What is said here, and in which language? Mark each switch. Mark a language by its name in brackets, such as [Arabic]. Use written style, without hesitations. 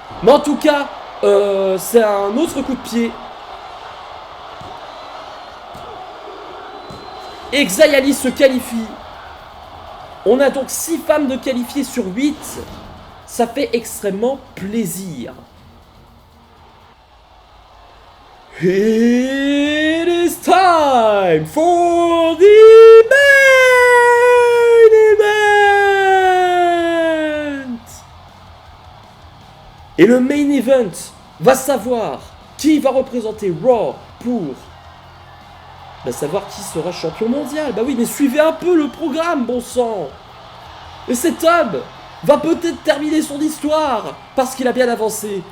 [French] Mais en tout cas, c'est un autre coup de pied. Et Xayali se qualifie. On a donc 6 femmes de qualifiées sur 8. Ça fait extrêmement plaisir. [English] It is time for the main event. [French] Et le main event va savoir qui va représenter Raw pour savoir qui sera champion mondial. Bah oui, mais suivez un peu le programme, bon sang. Et cet homme va peut-être terminer son histoire parce qu'il a bien avancé.